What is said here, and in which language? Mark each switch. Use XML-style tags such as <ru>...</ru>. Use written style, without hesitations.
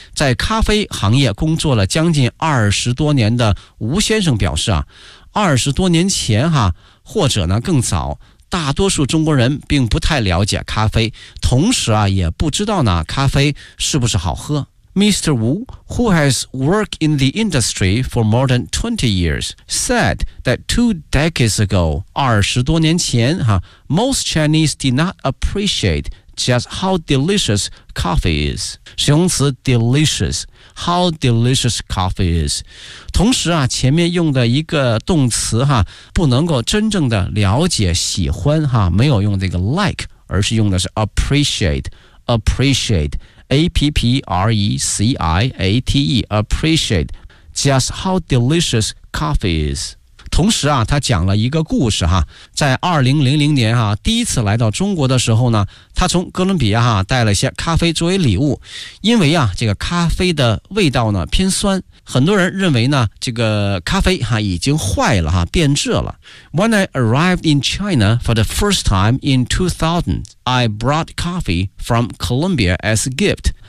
<zh>在咖啡行业工作了将近20多年的吴先生表示啊，20多年前哈，或者呢更早，大多数中国人并不太了解咖啡，同时啊也不知道呢咖啡是不是好喝。</zh> <en>Mr. Wu, who has worked in the industry for more than 20 years, said that two decades ago,</en> <zh>20多年前,</zh> <en>most Chinese did not appreciate just how delicious coffee is.</en> <zh>使用词</zh> <en>delicious, how delicious coffee is.</en> <zh>同时啊，前面用的一个动词哈，不能够真正的了解喜欢哈，没有用这个 like, 而是用的是 appreciate, appreciate.</zh> <en>appreciate appreciate just how delicious coffee is.</en> <zh>同时啊他讲了一个故事哈，在2000年啊第一次来到中国的时候呢，他从哥伦比亚哈带了一些咖啡作为礼物，因为啊这个咖啡的味道呢偏酸，很多人认为呢这个咖啡哈已经坏了哈，变质了。</zh> <en>When I arrived in China for the first time in 2000, I brought coffee from Colombia as a gift.</en>